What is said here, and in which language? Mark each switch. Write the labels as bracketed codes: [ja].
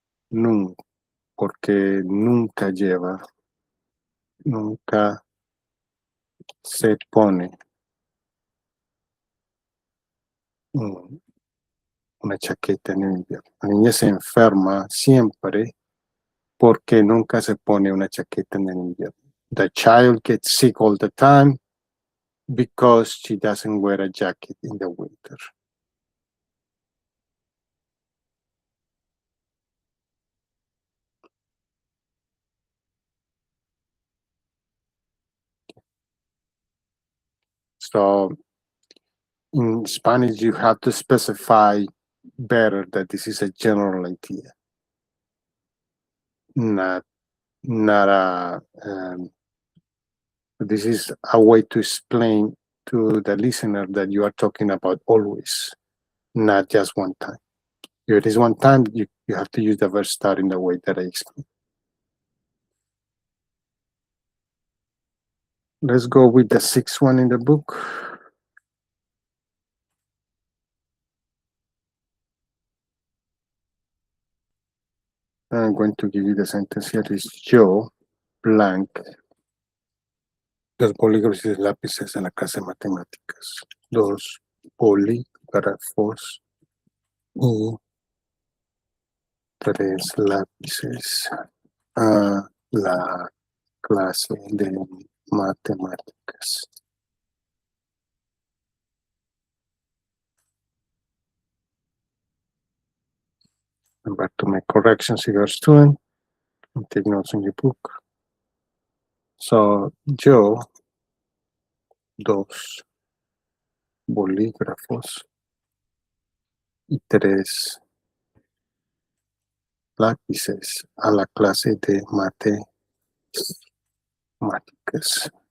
[es] nunca, porque nunca lleva, nunca se pone una chaqueta en el invierno. La niña se enferma siempre porque nunca se pone una chaqueta en el invierno. [en] The child gets sick all the time because she doesn't wear a jacket in the winter. So in Spanish, you have to specify better that this is a general idea, not a. This is a way to explain to the listener that you are talking about always, not just one time. If it is one time, you have to use the verb start in the way that I explained. Let's go with the sixth one in the book. I'm going to give you the sentence here. Is [es] yo blank los bolígrafos y lápices en la clase de matemáticas. Los bolígrafos y 3 lápices a la clase de matemáticas. [en] Remember to make corrections if you're a student and take notes in your book. [es] So, yo, 2 bolígrafos y 3 lápices a la clase de matemáticas.